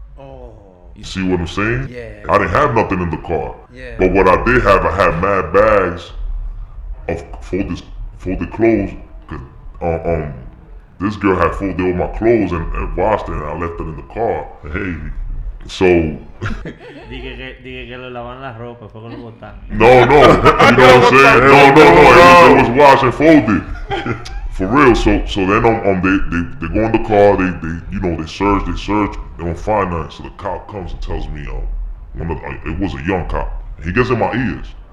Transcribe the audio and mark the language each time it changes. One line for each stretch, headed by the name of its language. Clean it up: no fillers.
English: Oh. You see what I'm saying? Yeah. I didn't have nothing in the car. Yeah. But what I did have, I had mad bags of folded clothes. Cause this girl had folded all my clothes and washed it, and I left it in the car. Hey. So.
Spanish: Dije que lo lavan la ropa, fue que lo botaron.
English: No, you know what I'm saying? No, it was washed and folded. For real. So then they go in the car, they search, they don't find nothing. So the cop comes and tells me, it was a young cop. He gets in my ears.